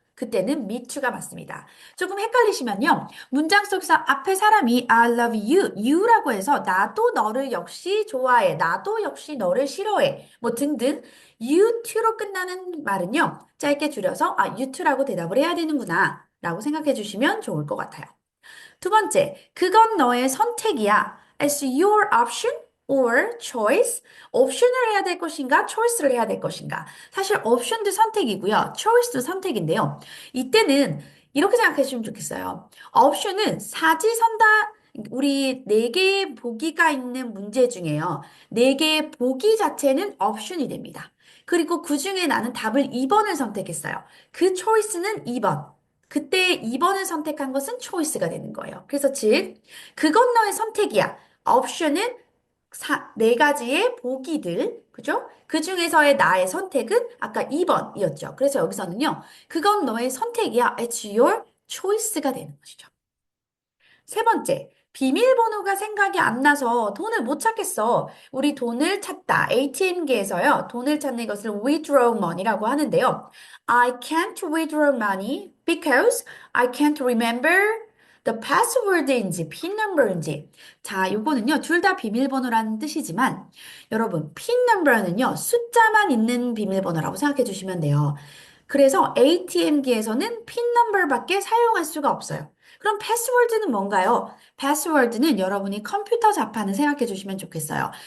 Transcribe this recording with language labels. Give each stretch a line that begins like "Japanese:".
Korean: 그때는 me too가 맞습니다. 조금 헷갈리시면요. 문장 속에서 앞에 사람이
English: I love you, you
Korean: 라고 해서 나도 너를 역시 좋아해. 나도 역시 너를 싫어해. 뭐 등등 you too로 끝나는 말은요. 짧게 줄여서 you too라고 대답을 해야 되는구나 라고 생각해 주시면 좋을 것 같아요. 두 번째, 그건 너의 선택이야.
English: It's your option or choice.
Korean: 옵션을 해야 될 것인가, choice를 해야 될 것인가. 사실 옵션도 선택이고요. choice도 선택인데요. 이때는 이렇게 생각해 주시면 좋겠어요. 옵션은 사지선다. 우리 네 개의 보기가 있는 문제 중에요. 네 개의 보기 자체는 옵션이 됩니다. 그리고 그 중에 나는 답을 2번을 선택했어요. 그 초이스는 2번. 그때 2번을 선택한 것은 초이스가 되는 거예요. 그래서 즉, 그건 너의 선택이야. 옵션은 네 가지의 보기들, 그죠? 그 중에서의 나의 선택은 아까 2번이었죠. 그래서 여기서는요, 그건 너의 선택이야.
English: It's your choice
Korean: 가 되는 것이죠. 세 번째, 비밀번호가 생각이 안 나서 돈을 못 찾겠어. 우리 돈을 찾다. ATM기에서요, 돈을 찾는 것을 withdraw money라고 하는데요.
English: I can't withdraw money because I can't remember the password인지
Korean: 핀 넘버인지. 자, 요거는요, 둘 다 비밀번호라는 뜻이지만, 여러분, 핀 넘버는요, 숫자만 있는 비밀번호라고 생각해 주시면 돼요. 그래서 ATM기에서는 핀 넘버밖에 사용할 수가 없어요. 그럼 패스워드는 뭔가요? 패스워드는 여러분이 컴퓨터 자판을 생각해 주시면 좋겠어요.